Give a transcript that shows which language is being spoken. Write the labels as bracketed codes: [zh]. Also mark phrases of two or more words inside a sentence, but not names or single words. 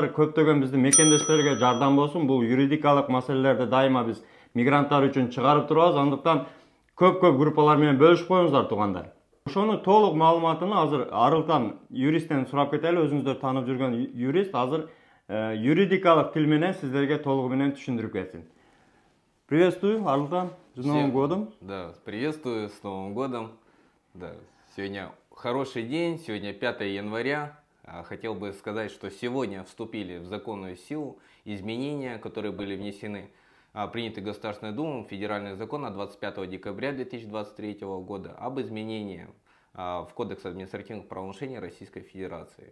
[ky] Көптөгөн биздин мекендештерге жардам болсун. Бул юридикалык маселелерди дайыма биз мигранттар үчүн чыгарып турабыз. Андыктан көп группалар менен бөлүшүп коюңуздар туугандар. Ошону толук маалыматыны азыр Арылтан юристтен сурап кетели. Өзүңүздөр таанып жүргөн юрист азыр юридикалык тил менен сиздерге толугу менен түшүндүрүп кетсин. [ru] Приветствую, Арылтан. С Новым годом. Да, приветствую, с Новым годом. Да, сегодня хороший день, сегодня 5 января. Хотел бы сказать, что сегодня вступили в законную силу изменения, которые были внесены, приняты Государственной Думой, федеральный закон от 25 декабря 2023 года об изменении в Кодекс административных правонарушений Российской Федерации.